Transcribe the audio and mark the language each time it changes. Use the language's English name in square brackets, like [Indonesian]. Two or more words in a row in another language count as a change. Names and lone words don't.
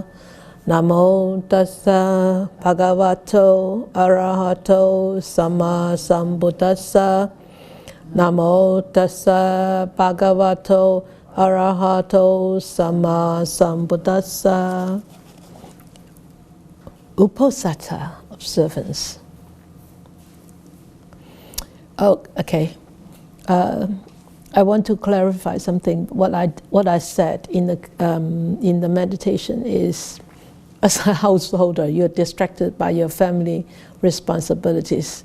[Pali] Namo tassa bhagavato arahato sama sambuddhassa. Namo tassa bhagavato arahato sama sambuddhassa. [English] Uposatha observance. Oh, okay. I want to clarify something. What I said in the meditation is, as a householder, you're distracted by your family responsibilities.